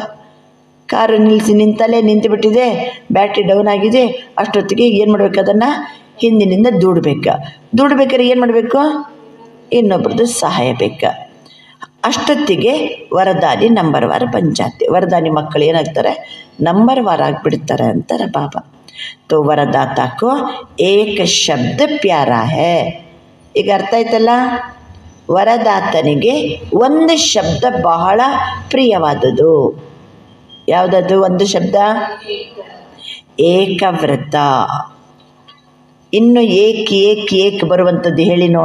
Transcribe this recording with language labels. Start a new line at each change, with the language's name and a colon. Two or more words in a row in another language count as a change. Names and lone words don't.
Kannada: ಕಾರು ನಿಂತಲ್ಲೇ ನಿಂತುಬಿಟ್ಟಿದೆ, ಬ್ಯಾಟ್ರಿ ಡೌನ್ ಆಗಿದೆ, ಅಷ್ಟೊತ್ತಿಗೆ ಏನು ಮಾಡಬೇಕು? ಅದನ್ನು ಹಿಂದಿನಿಂದ ದೂಡಬೇಕಾದ್ರೆ ಏನು ಮಾಡಬೇಕು? ಇನ್ನೊಬ್ರದ್ದು ಸಹಾಯ ಬೇಕು. ಅಷ್ಟೊತ್ತಿಗೆ ವರದಾನಿ
Hindi: नंबर वार बन जाते,
Kannada: ವರದಾನಿ ಮಕ್ಕಳು ಏನಾಗ್ತಾರೆ? ನಂಬರ್ ವಾರ್ ಆಗಿಬಿಡ್ತಾರೆ ಅಂತಾರೆ ಬಾಬಾ.
Hindi: तो वरदाता को एक शब्द प्यारा है.
Kannada: ಈಗ ಅರ್ಥ ಆಯ್ತಲ್ಲ? ವರದಾತನಿಗೆ ಒಂದು ಶಬ್ದ ಬಹಳ ಪ್ರಿಯವಾದುದು. ಯಾವುದದು ಒಂದು ಶಬ್ದ? ಏಕವ್ರತ. ಇನ್ನು ಏಕ್ ಬರುವಂಥದ್ದು ಹೇಳಿ ನೋಡ.